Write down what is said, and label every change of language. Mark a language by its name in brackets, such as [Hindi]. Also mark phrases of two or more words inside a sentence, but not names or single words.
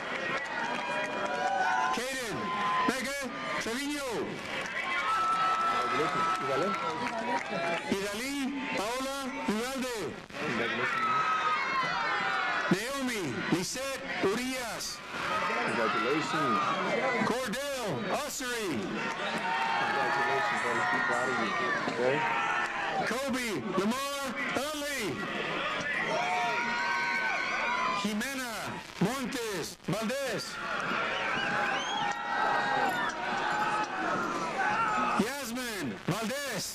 [English] Caden Mega Trevino. Idalí Paola Ugalde. Naomi Lisette Urias. Congratulations. Cordell Ossery. Congratulations, brother. I'm proud of you. Okay? Kobe Lamar Early. Jimena Montes Valdez. Yasmin Valdez.